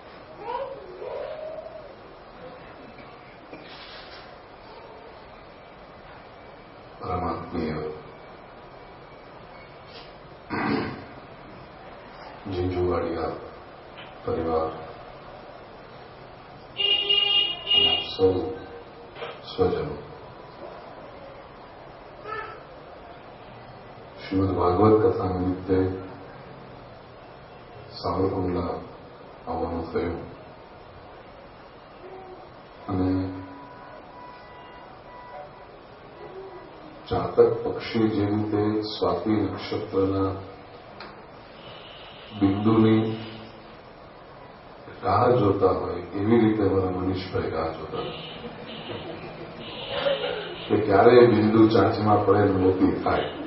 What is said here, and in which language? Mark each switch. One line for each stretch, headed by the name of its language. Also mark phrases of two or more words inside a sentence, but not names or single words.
Gujarati: પરમાત્મીય ઝીંઝુવાડિયા પરિવાર સૌ સ્વજનો, શ્રીમદ્ ભાગવત કથા નિમિત્તે સાવરકુંડલા આવવાનું થયું અને જાતક પક્ષી જે રીતે સ્વાતિ નક્ષત્રના બિંદુની રાહ જોતા હોય એવી રીતે અમારા મનીષભાઈ રાહ જોતા કે ક્યારે બિંદુ ચાંચમાં પડે ને મોતી થાય.